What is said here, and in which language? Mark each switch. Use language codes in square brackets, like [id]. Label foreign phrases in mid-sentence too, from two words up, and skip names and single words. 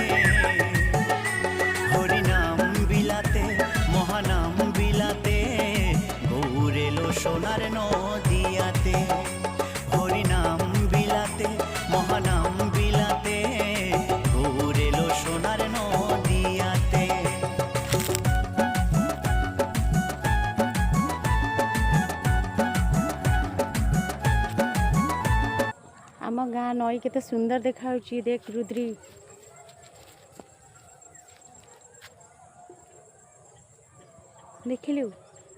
[bn] হরিনাম বিলাতে মহানাম বিলাতে, গৌর এলো সোনার নদিয়াতে। হরিনাম বিলাতে মহানাম বিলাতে, গৌর এলো সোনার নদিয়াতে। [or] ଆମ ଗାଁ ନଈ କେତେ ସୁନ୍ଦର ଦେଖାଯାଉଛି। ଦେଖ ରୁଦ୍ରି, ଦେଖିଲୁ?